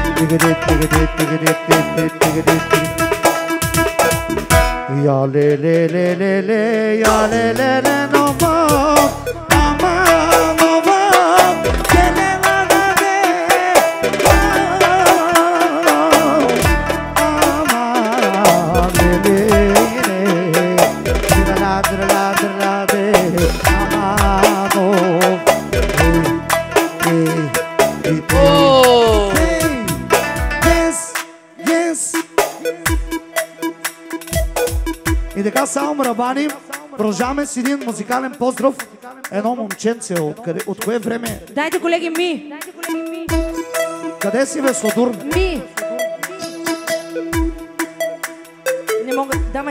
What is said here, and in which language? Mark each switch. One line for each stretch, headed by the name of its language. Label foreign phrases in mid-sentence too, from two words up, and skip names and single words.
Bulgarian: Ya le le le le le, ya le le le no more, aman no more, que le la la le, aman le le le, dra la dra la dra la de, aman oh, hey, yes, yes. И така само мрабани, продължаваме с един музикален поздрав. Едно момченце, от кое време? Дайте колеги ми. Къде си бе, Сладур? Ми. Не мога, давай.